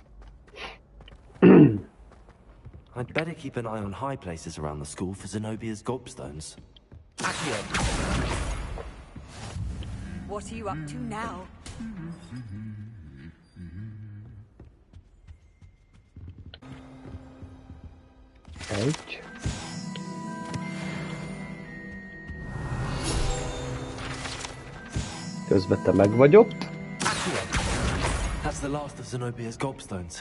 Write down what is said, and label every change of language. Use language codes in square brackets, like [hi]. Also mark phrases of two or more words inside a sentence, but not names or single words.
[en] I'd better keep an eye on high places around the school for Zenobia's gobstones. Accio. What are you up to now? [hu] Egy. Közben te meg vagy ott. [en] That's the last of Zenobia's gobstones.